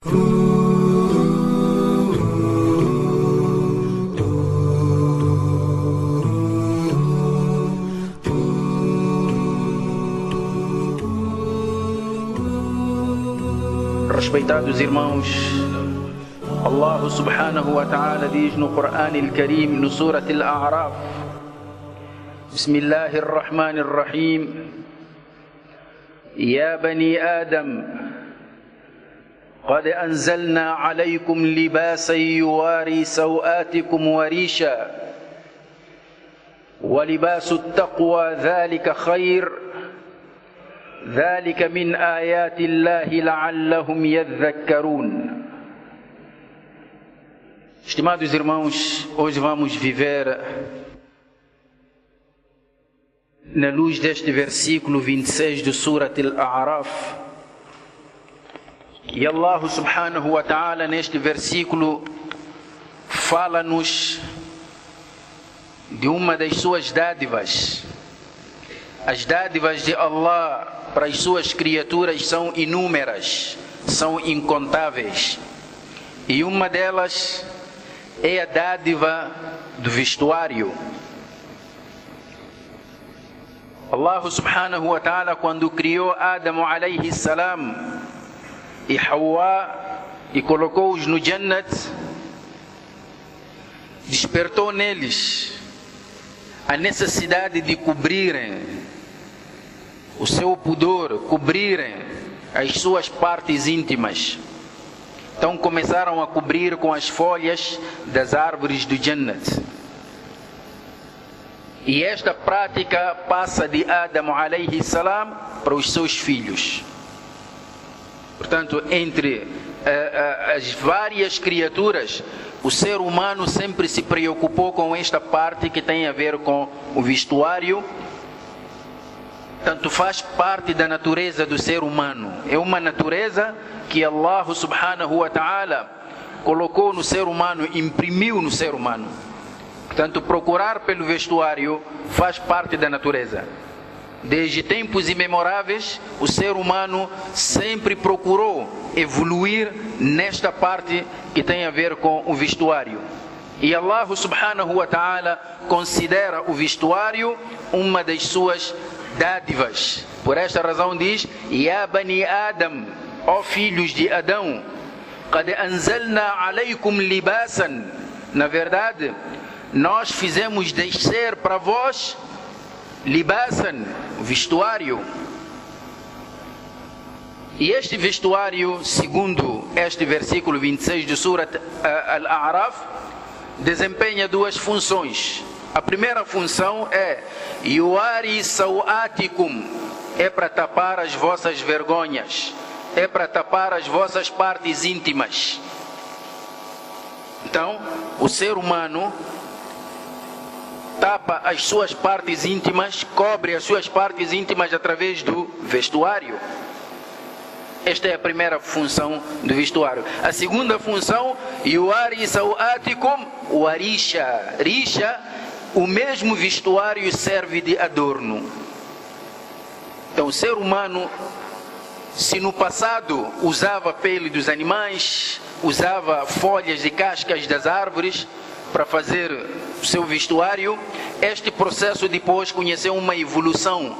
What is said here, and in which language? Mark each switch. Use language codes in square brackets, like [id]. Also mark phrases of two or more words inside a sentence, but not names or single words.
[pt] Respeitados irmãos, [ar] الله سبحانه وتعالى [pt] diz no Corão al-Karim, no Surat al-A'raf: [ar] بسم الله الرحمن الرحيم, يا بني آدم, قد أنزلنا عليكم لباسا يواري سوآتكم وريشا ولباس التقوى ذلك خير ذلك من آيات الله لعلهم يذكرون. [pt] Estimados irmãos, hoje vamos viver na luz deste versículo 26 do Surat al-A'raf. E [ar] الله سبحانه وتعالى [pt] neste versículo fala-nos de uma das suas dádivas. As dádivas de Allah para as suas criaturas são inúmeras, são incontáveis. E uma delas é a dádiva do vestuário. [ar] الله سبحانه وتعالى, [pt] quando criou Adam [ar] عليه السلام [pt] e Hawa e colocou-os no Jannat, despertou neles a necessidade de cobrirem o seu pudor, cobrirem as suas partes íntimas. Então começaram a cobrir com as folhas das árvores do Jannat. E esta prática passa de Adam [ar] عليه السلام [pt] para os seus filhos. Portanto, entre as várias criaturas, o ser humano sempre se preocupou com esta parte que tem a ver com o vestuário. Tanto faz parte da natureza do ser humano. É uma natureza que [ar] الله سبحانه وتعالى [pt] colocou no ser humano, imprimiu no ser humano. Portanto, procurar pelo vestuário faz parte da natureza. Desde tempos imemoráveis, o ser humano sempre procurou evoluir nesta parte que tem a ver com o vestuário. E [ar] الله سبحانه وتعالى [pt] considera o vestuário uma das suas dádivas. Por esta razão diz: [ar] يا بني آدم, [pt] ó filhos de Adão, [ar] قد أنزلنا عليكم لباسا. [pt] Na verdade, nós fizemos descer para vós libasan, vestuário. E este vestuário, segundo este versículo 26 do Surat al-A'raf, desempenha duas funções. A primeira função é [ar] يواري سوآتكم, [pt] é para tapar as vossas vergonhas, é para tapar as vossas partes íntimas. Então, o ser humano tapa as suas partes íntimas, cobre as suas partes íntimas através do vestuário. Esta é a primeira função do vestuário. A segunda função, [ar] يواري سوآتكم وريشا. [pt] Risha, o mesmo vestuário serve de adorno. Então, o ser humano, se no passado usava pele dos animais, usava folhas e cascas das árvores para fazer o seu vestuário, este processo depois conheceu uma evolução.